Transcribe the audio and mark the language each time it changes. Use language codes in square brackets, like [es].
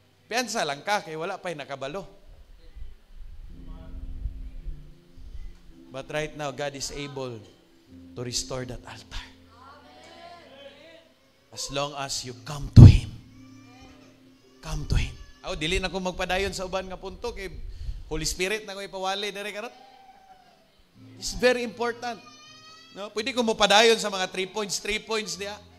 [ceb] Piyansa lang ka, kay wala pa'y nakabalo. [en] But right now, God is able to restore that altar. As long as you come to Him. Come to Him. [ceb] Dili na ko magpadayon sa uban nga punto kay Holy Spirit na ko ipawali dire karot. [en] It's very important. [ceb] No, pwede ko mapadayon sa mga 3 points diya.